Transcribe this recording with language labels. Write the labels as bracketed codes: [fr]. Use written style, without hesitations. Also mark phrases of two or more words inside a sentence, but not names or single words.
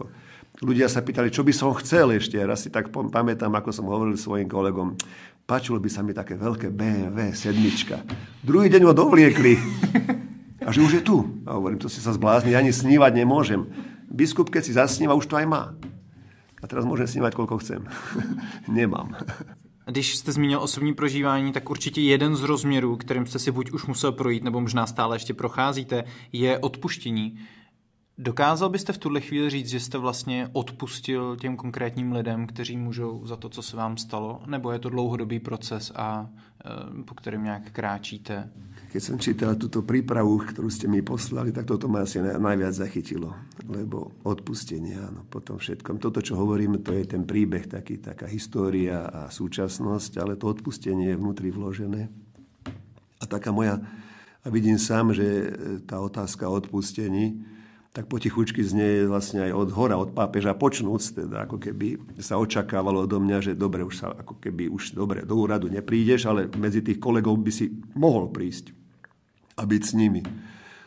[sk] Ľudia sa pýtali, čo by som chcel ešte. Raz si tak pamätám, ako som hovoril svojim kolegom, páčilo by sa mi také veľké BMW 7. Druhý deň ho dovliekli. A že už je tu. A hovorím, to si sa zblázni, ani snívať nemôžem. Biskup, keď si zasníva, už to aj má. A teraz môžem snívať, koľko chcem. Nemám. [cs] Když jste zmínil osobní prožívání, tak určitě jeden z rozměrů, kterým jste si buď už musel projít, nebo možná stále ještě procházíte, je odpuštění. Dokázal byste v tuhle chvíli říct, že jste vlastně odpustil těm konkrétním lidem, kteří můžou za to, co se vám stalo? Nebo je to dlouhodobý proces, po kterém nějak kráčíte? [sk] Keď som čítal túto prípravu, ktorú ste mi poslali, tak toto ma asi najviac zachytilo. Lebo odpustenie, áno, po tom všetkom. Toto, čo hovorím, to je ten príbeh, taká história a súčasnosť, ale to odpustenie je vnútri vložené. A taká moja, a vidím sám, že tá otázka o odpustení, tak potichučky znie vlastne aj od hora, od pápeža počnúc, teda ako keby sa očakávalo odo mňa, že dobre, už sa ako keby už dobre do úradu neprídeš, ale medzi tých kolegov by si mohol prísť a byť s nimi.